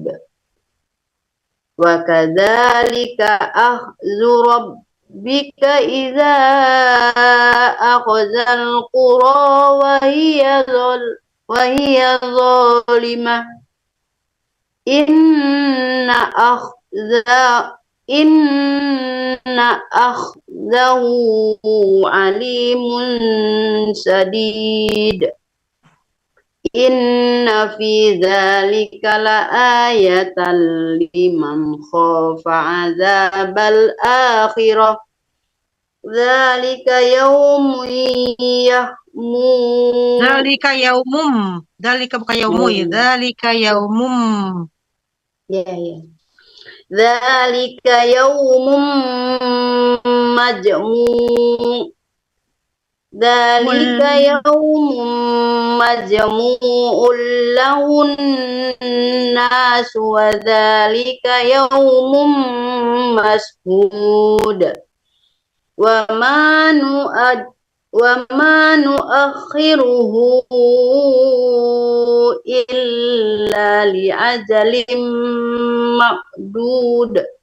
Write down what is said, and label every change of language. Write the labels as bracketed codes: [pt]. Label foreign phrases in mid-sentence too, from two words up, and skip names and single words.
[ar] وكذلك أخذ ربك إذا أخذ القرى وهي ظالمة. إن أخذه أليم شديد. إن في ذلك لآية لمن خاف عذاب الآخرة. ذلك يوم يحمم. ذلك يوم. ذلك bukan يوم ya. ذلك يوم. Ya. ذلك يوم مجموع'. ذلك يوم مجموع له الناس وذلك يوم مشهود. وما نؤخره إلا لأجل معدود.